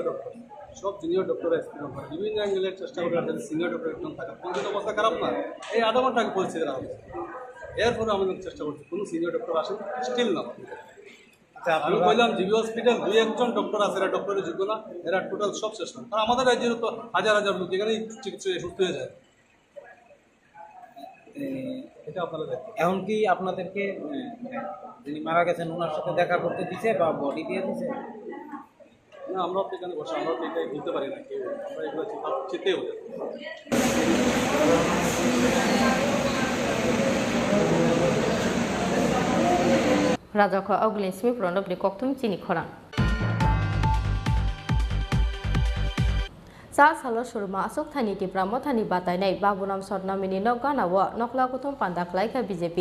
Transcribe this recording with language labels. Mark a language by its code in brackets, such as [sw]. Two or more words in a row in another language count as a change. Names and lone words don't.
[bn] ডক্টর সব [en] junior doctor experiment [bn] করে বিভিন্ন অ্যাঙ্গেলের চেষ্টা করে যাতে [en] senior doctor [bn] একদম থাকে কিন্তু অবস্থা খারাপ না এই 1/2 ঘন্টা আগে পরিস্থিতি রাখা হয়েছে এরপরে আমাদের চেষ্টা করছি কোনো [en] senior doctor [bn] আসেন স্টিল না আমি বললাম জিবি হসপিটাল 2-1 ডক্টর আছে এরা ডক্টরের যোগ্য না এরা টোটাল সব শেষ না কারণ আমাদের রাজ্যের তো হাজার লোক এখানেই চিকিৎসা সুস্থ হয়ে যায় এটা আপনারা দেখেন এখন কি আপনাদেরকে যিনি মারা গেছেন ওনার সাথে দেখা করতে দিছে বা বডি দিয়ে দিছে? না আমরা তো এখানে বসে আমরা তো এটাই বলতে পারি না কেউ আমরা এগুলো চিন্তাই হতে [trp] Rajako Auglin Smith Ronop di Koktum Chini Khorang. Sa salo surma asok thani ti pramothani batai nai Baburam Sotnamini Nokana wa Nokla Kutum Pandak Laika BJP.